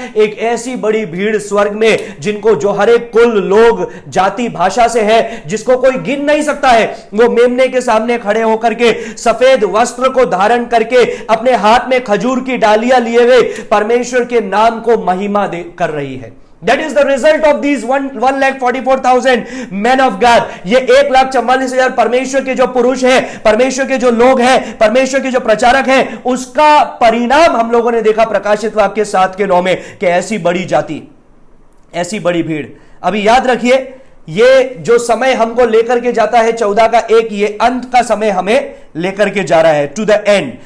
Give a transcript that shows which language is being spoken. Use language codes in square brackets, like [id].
[hi] एक ऐसी बड़ी भीड़ स्वर्ग में, जिनको जो हर एक कुल, लोग, जाति, भाषा से है, जिसको कोई गिन नहीं सकता है, वो मेमने के सामने खड़े होकर के सफेद वस्त्र को धारण करके अपने हाथ में खजूर की डालियां लिए हुए परमेश्वर के नाम को महिमा कर रही है। [en] That is the result of these 1,44,000 men of God। [hi] ये 1,44,000 परमेश्वर के जो पुरुष हैं, परमेश्वर के जो लोग हैं, परमेश्वर के जो प्रचारक हैं, उसका परिणाम हम लोगों ने देखा प्रकाशित वाक्य 7:9 में, कि ऐसी बड़ी जाति, ऐसी बड़ी भीड़। अभी याद रखिए, ये जो समय हमको लेकर के जाता है 14:1, ये अंत का समय हमें लेकर के जा रहा है, [en] To the end.